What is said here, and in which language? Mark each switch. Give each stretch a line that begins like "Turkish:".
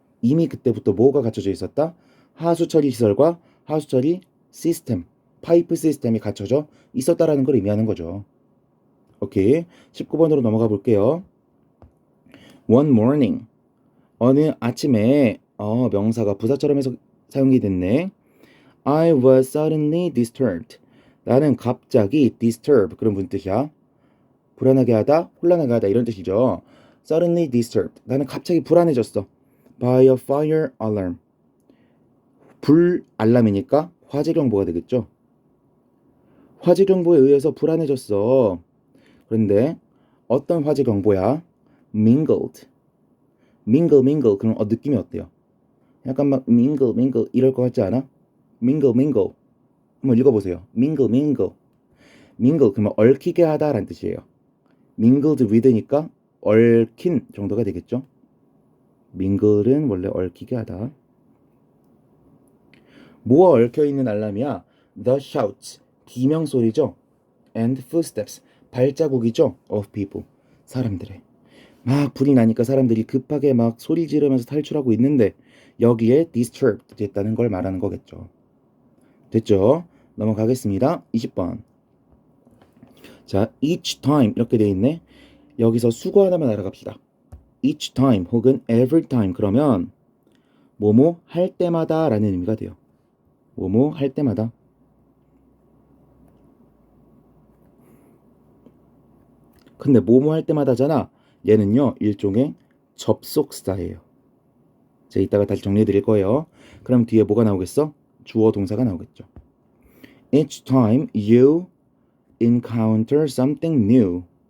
Korean: 이미 그때부터 뭐가 갖춰져 있었다? 하수처리 시설과 하수처리 시스템, 파이프 시스템이 갖춰져 있었다라는 걸 의미하는 거죠. 오케이. 19번으로 넘어가 볼게요.
English: One morning.
Korean: 어느 아침에 명사가 부사처럼 해서 사용이 됐네.
English: I was suddenly disturbed.
Korean: 나는 갑자기 disturb 그런 무슨 뜻이야? 불안하게 하다, 혼란하게 하다 이런 뜻이죠.
English: Suddenly disturbed.
Korean: 나는 갑자기 불안해졌어.
English: By a fire alarm.
Korean: 불 알람이니까 화재 경보가 되겠죠. 화재 경보에 의해서 불안해졌어. 그런데 어떤 화재 경보야?
English: mingled.
Korean: mingle 그럼 느낌이 어때요? 약간 막 mingle 이럴 것 같지 않아? mingle 한번 읽어보세요. mingle 그러면 얽히게 하다라는 뜻이에요. mingled with니까 얽힌 정도가 되겠죠. mingle은 원래 얽히게 하다. 뭐가 얽혀있는 알람이야?
English: The shouts,
Korean: 비명소리죠.
English: And footsteps,
Korean: 발자국이죠.
English: Of people,
Korean: 사람들의. 막 불이 나니까 사람들이 급하게 막 소리 지르면서 탈출하고 있는데 여기에 disturbed 됐다는 걸 말하는 거겠죠. 됐죠? 넘어가겠습니다. 20번. 자, each time 이렇게 돼 있네. 여기서 수거 하나만 알아갑시다. each time 혹은 every time 그러면 뭐뭐 할 때마다 라는 의미가 돼요. 뭐뭐 할 때마다. 근데 뭐뭐 할 때마다잖아. 얘는요 일종의 접속사예요. 제가 이따가 다시 정리해 드릴 거예요. 그럼 뒤에 뭐가 나오겠어? 주어 동사가 나오겠죠.
English: Each time you encounter something new.